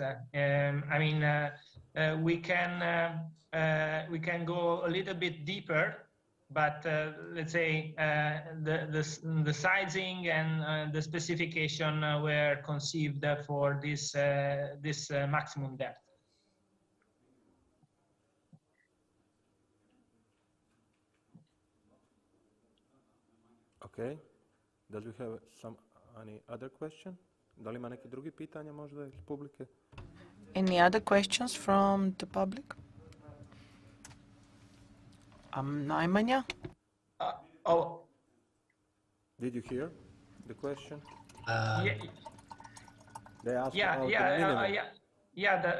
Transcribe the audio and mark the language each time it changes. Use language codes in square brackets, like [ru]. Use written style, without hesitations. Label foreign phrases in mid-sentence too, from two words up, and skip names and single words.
[en] I mean, we can go a little bit deeper, but let's say the sizing and the specification were conceived for this maximum depth. Okay. Does we have any other question? [sr] Da li ima neki drugi pitanja možda iz publike? [en] Any other questions from the public? Naimanya? Oh, Did you hear the question? yeah, They asked yeah, about the yeah, minimum. yeah.